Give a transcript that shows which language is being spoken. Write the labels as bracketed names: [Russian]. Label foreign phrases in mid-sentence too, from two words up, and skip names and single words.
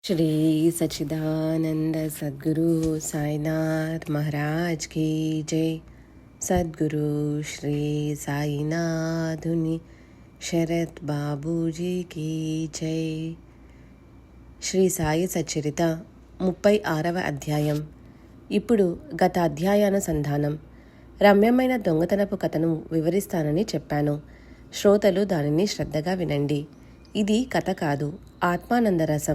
[Hindi] श्री सच्चिदानंद सद्गुरु साईनाथ महाराज की जय। [Telugu] సద్గురు శ్రీ సాయినాథుని శరత్ బాబూజీకి జై. శ్రీ సాయి సచ్చరిత 36వ అధ్యాయం. ఇప్పుడు గత అధ్యాయానుసంధానం. రమ్యమైన దొంగతనపు కథను వివరిస్తానని చెప్పాను. శ్రోతలు దానిని శ్రద్ధగా వినండి. ఇది కథ కాదు, ఆత్మానందరసం.